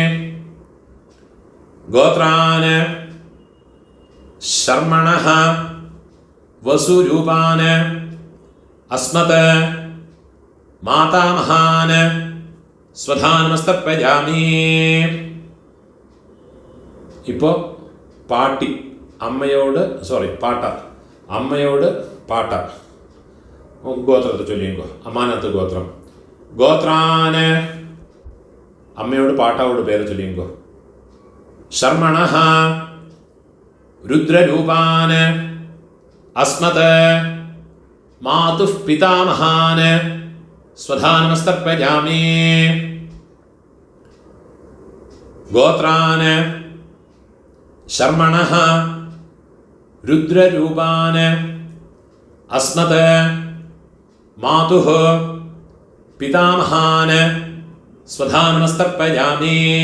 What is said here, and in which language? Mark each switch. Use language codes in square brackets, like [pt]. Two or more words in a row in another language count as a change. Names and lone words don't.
[sa] गोत्रान् शर्मणः वसुरूपान् अस्मत् मातामहान् स्वधानमस्तर्पयामि. [ta] இப்போ பாட்டி அம்மையோடு பாட்டா அம்மையோடு பாட்டா கோத்திரத்தை சொல்லிங்கோ. அம்மாநாத்து கோத்திரம். கோத்ரான அம்மையோடு பாட்டாவோட பேரை சொல்லிங்கோ. [sa] शर्मणः रुद्ररूपान् अस्मत् मातुः पितामहान् स्वधानमस्तर्पयामि. गोत्रान् शर्मणः रुद्ररूपान् अस्मत् मातुः पितामहान् स्वधानमस्तर्पयामि.